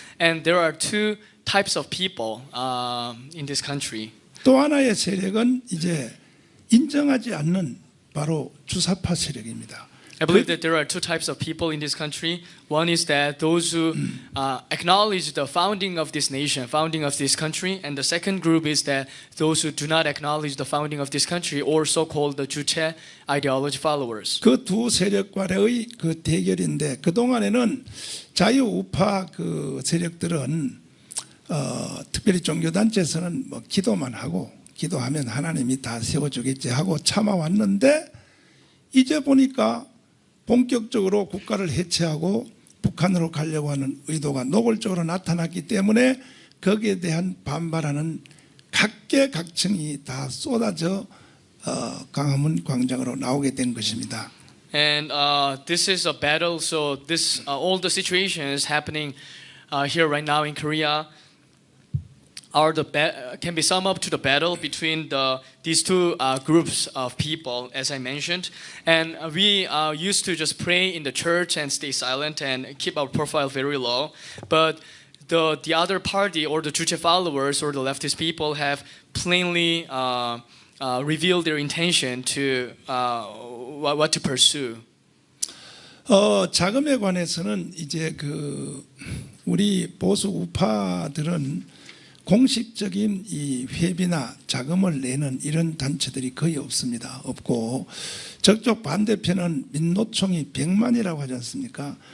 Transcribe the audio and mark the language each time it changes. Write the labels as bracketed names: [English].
[English] And there are two types of people in this country. [Korean] 또 하나의 세력은 이제 인정하지 않는 바로 주사파 세력입니다. [English] I believe that there are two types of people in this country. One is that those who acknowledge the founding of this nation, founding of this country, and the second group is that those who do not acknowledge the founding of this country, or so-called the 주체 ideology followers. [Korean] 그 두 세력과의 그 대결인데 그 동안에는 자유우파 그 세력들은 특별히 종교단체에서는 뭐 기도만 하고 기도하면 하나님이 다 세워주겠지 하고 참아왔는데 이제 보니까 본격적으로 국가를 해체하고 북한으로 가려고 하는 의도가 노골적으로 나타났기 때문에 거기에 대한 반발하는 각계각층이 다 쏟아져 광화문 광장으로 나오게 된 것입니다. [English] And this is a battle. So this all the situations happening here right now in Korea can be summed up to the battle between these two groups of people, as I mentioned. And we used to just pray in the church and stay silent and keep our profile very low. But the other party or the 주체 followers or the leftist people have plainly revealed their intention to what to pursue. [Korean] 자금에 관해서는 이제 그 우리 보수 우파들은 공식적인 이 회비나 자금을 내는 이런 단체들이 거의 없습니다. 없고 저쪽 반대편은 민노총이 100만이라고 하지 않습니까?